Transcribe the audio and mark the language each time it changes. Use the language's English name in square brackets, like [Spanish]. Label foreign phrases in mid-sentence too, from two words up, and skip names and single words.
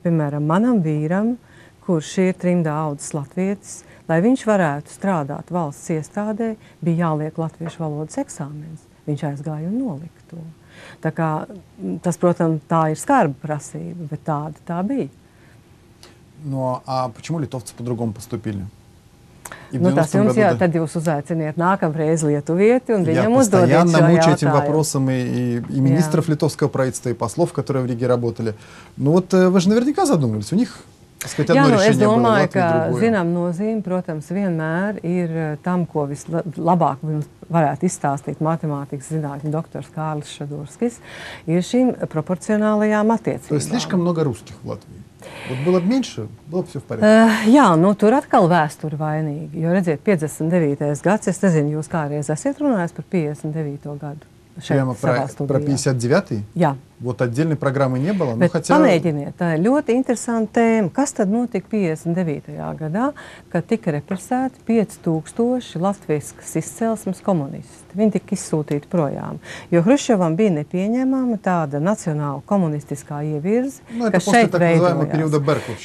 [Latvian] Piemēram, manam vīram, kurš ir trimdā audzis latvietis, lai viņš varētu strādāt valsts iestādē, bija jāliek latviešu valodas eksāmens. Viņš aizgāja un nolika to. Tā kā, tas, protams, tā ir skarba prasība, bet tāda tā bija. [Russian] Ну, а почему литовцы по-другому поступили? [Latvian] Nu, tas jums, jā, tad jūs uzaiciniet nākamreiz Lietuvieti, un viņam uzdodiet [Russian] Я [Latvian] šo [Russian] постоянно мучаю этим [Latvian] jautājumu. [Russian] вопросом и министров литовского правительства, и послов, которые в Риге работали. Ну вот вы же наверняка задумывались. У них, так сказать, одно [Latvian] Jā, nu, es [Russian] решение было, в [Latvian] domāju, [Russian] Латвии [Latvian] ka [Russian] другое. [Latvian] zinām nozīme, protams, vienmēr ir tam, ko vislabāk varētu izstāstīt matemātikas zinātņu doktors Kārlis Šadurskis, ir šīm proporcionālajām [Russian] То есть [Latvian] attiecībām. [Russian] слишком много русских в Латвии. Вот было бы меньше, было бы все в порядке. [Latvian] Jā, nu, tur atkal vēsture vainīga. Jo, redziet, 59. gads, es nezinu, jūs kādreiz esat runājis par 59. gadu. [Russian] Прямо про 59-й? [Latvian] Jā. [Russian] Вот отдельной программы не было, но [Latvian] Bet [Russian] хотя... [Latvian] pamēģiniet, tā ir ļoti interesanta tēma. Kas tad notika 59. gadā, kad tika represēti 5000 latviskas izcelsmes komunisti? Viņi tika izsūtīti projām, jo Hruščovam bija nepieņemama tāda nacionāla komunistiskā ievirze, kas šeit veidojās.